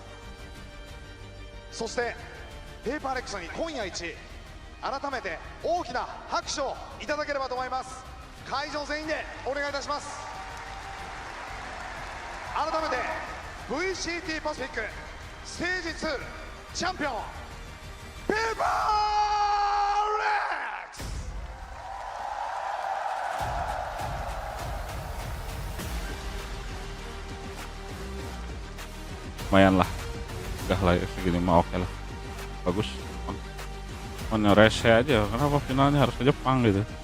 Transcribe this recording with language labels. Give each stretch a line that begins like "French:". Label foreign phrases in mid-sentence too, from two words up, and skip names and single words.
Japanese: そしてペーパーレックスに今夜一改めて大きな拍手をいただければと思います。会場全員でお願いいたします。改めて VCT パシフィックステージ2チャンピオンペーパーレックス。
Indonesian: Lumayan lah, udah lah segini mah oke lah, bagus. Mana rese aja, kenapa finalnya harus ke Jepang gitu?